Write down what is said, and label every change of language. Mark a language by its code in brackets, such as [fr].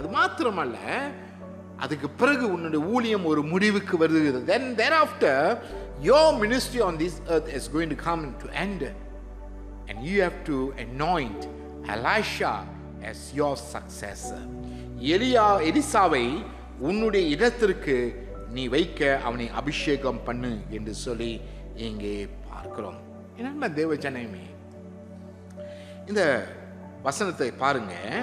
[ta] அது மாத்திரமல்ல, அதுக்கு பிறகு உன்னுடைய ஊழியம் ஒரு முடிவுக்கு வருகிறது. [en] Then thereafter your ministry on this earth is going to come to end, and you have to anoint Elisha as your successor. [ta] எலிசாவை உன்னுடைய இடத்திற்கு நீ வைக்க அவனை அபிஷேகம் பண்ணு என்று சொல்லி இங்கே பார்க்கிறோம். என்ன தேவ ஜனமே, இந்த வசனத்தை பாருங்க.